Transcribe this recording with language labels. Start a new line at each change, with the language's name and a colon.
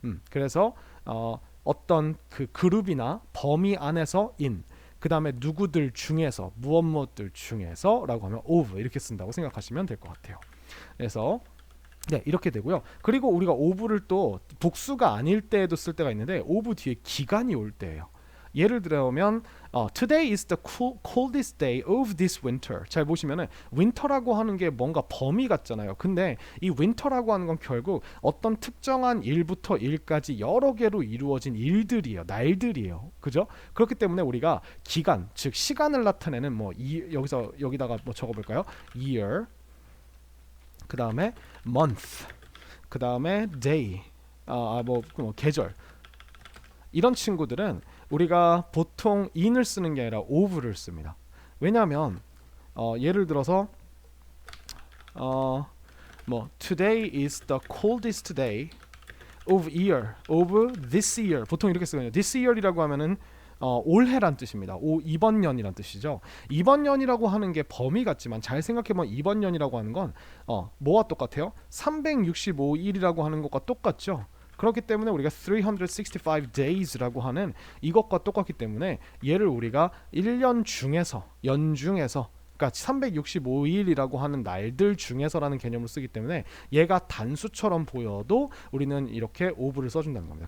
Korean: 그래서 어떤 그 그룹이나 범위 안에서 in, 그 다음에 누구들 중에서, 무엇들 중에서 라고 하면 of 이렇게 쓴다고 생각하시면 될 것 같아요. 그래서 네, 이렇게 되고요. 그리고 우리가 of를 또 복수가 아닐 때에도 쓸 때가 있는데, of 뒤에 기간이 올 때예요. 예를 들면
English: Today is the coldest day of this winter.
Korean: 잘 보시면은 winter라고 하는 게 뭔가 범위 같잖아요. 근데 이 winter라고 하는 건 결국 어떤 특정한 일부터 일까지 여러 개로 이루어진 일들이에요. 날들이에요. 그죠? 그렇기 때문에 우리가 기간, 즉 시간을 나타내는 여기다가 뭐 적어볼까요? year, 그 다음에 month, 그 다음에 day, 계절, 이런 친구들은 우리가 보통 in을 쓰는 게 아니라 of를 씁니다. 왜냐하면 예를 들어서
English: today is the coldest day of this year,
Korean: 보통 이렇게 쓰거든요. this year이라고 하면은 올해란 뜻입니다. 이번 년이란 뜻이죠. 이번 년이라고 하는 게 범위 같지만 잘 생각해보면 이번 년이라고 하는 건 뭐와 똑같아요? 365일이라고 하는 것과 똑같죠. 그렇기 때문에 우리가 365 days라고 하는 이것과 똑같기 때문에 얘를 우리가 1년 중에서, 연 중에서, 그러니까 365일이라고 하는 날들 중에서라는 개념을 쓰기 때문에 얘가 단수처럼 보여도 우리는 이렇게 of를 써준다는 겁니다.